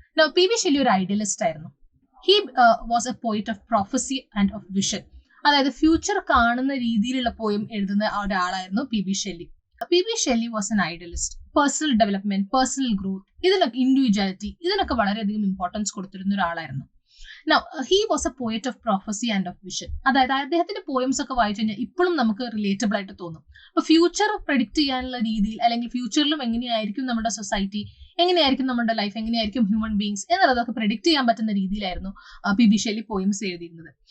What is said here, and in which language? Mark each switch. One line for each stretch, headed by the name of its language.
Malayalam: P B Shelley ഒരു idealist ആയിരുന്നു.
English: He was a poet of prophecy and of vision.
Malayalam: അതായത് ഫ്യൂച്ചർ കാണുന്ന രീതിയിലുള്ള പോയം എഴുതുന്ന ഒരാളായിരുന്നു P B Shelley.
English: P B Shelley was an idealist.
Malayalam: Personal development, personal growth, ഇതിനൊക്കെ ഇൻഡിവിജ്വാലിറ്റി, ഇതിനൊക്കെ വളരെയധികം ഇമ്പോർട്ടൻസ് കൊടുത്തിരുന്ന ഒരാളായിരുന്നു.
English: Now, he was a poet of prophecy and of vision.
Malayalam: അതായത് അദ്ദേഹത്തിന്റെ പോയംസ് ഒക്കെ വായിച്ചു കഴിഞ്ഞാൽ ഇപ്പോഴും നമുക്ക് റിലേറ്റബിൾ ആയിട്ട് തോന്നും. അപ്പൊ ഫ്യൂച്ചർ പ്രെഡിക്റ്റ് ചെയ്യാനുള്ള രീതിയിൽ, അല്ലെങ്കിൽ ഫ്യൂച്ചറിലും എങ്ങനെയായിരിക്കും നമ്മുടെ സൊസൈറ്റി, എങ്ങനെയായിരിക്കും നമ്മുടെ ലൈഫ്, എങ്ങനെയായിരിക്കും ഹ്യൂമൻ ബീങ്സ് എന്നുള്ളതൊക്കെ പ്രെഡിക്റ്റ് ചെയ്യാൻ പറ്റുന്ന രീതിയിലായിരുന്നു പി ബി ഷെല്ലി പോയംസ് എഴുതിയിരുന്നത്.